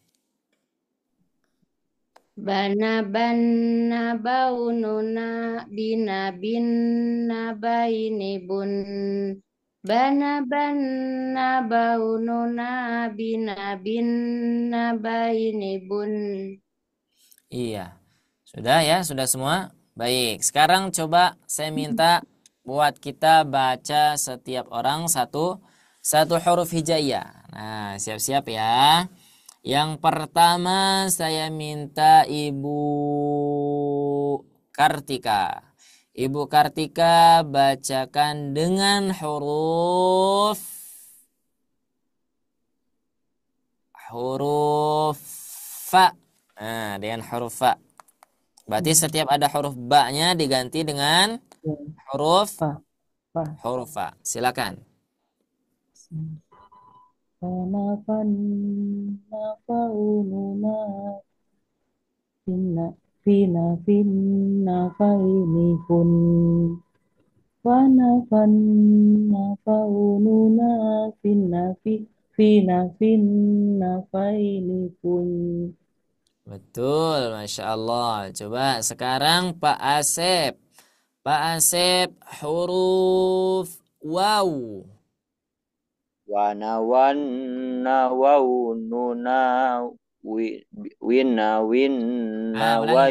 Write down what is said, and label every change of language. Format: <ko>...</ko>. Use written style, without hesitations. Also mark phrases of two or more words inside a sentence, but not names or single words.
<id>Bana baununa binabin nabainibun. Bana baununa binabin nabainibun. Iya. Sudah ya, sudah semua? Baik, sekarang coba saya minta buat kita baca setiap orang satu huruf hijaiyah. Nah, siap-siap ya. Yang pertama saya minta Ibu Kartika. Ibu Kartika bacakan dengan huruf fa. Nah, dengan huruf fa. Berarti setiap ada huruf ba-nya diganti dengan huruf Fa. fa. Silakan. Bana baununa finna fainibun. Bana baununa finna fainibun. Betul,</id> <ar>ما شاء الله.</ar> <id>Coba sekarang Pak Asep. Pak Asep, huruf waw. Wana waununa winna wai.</id>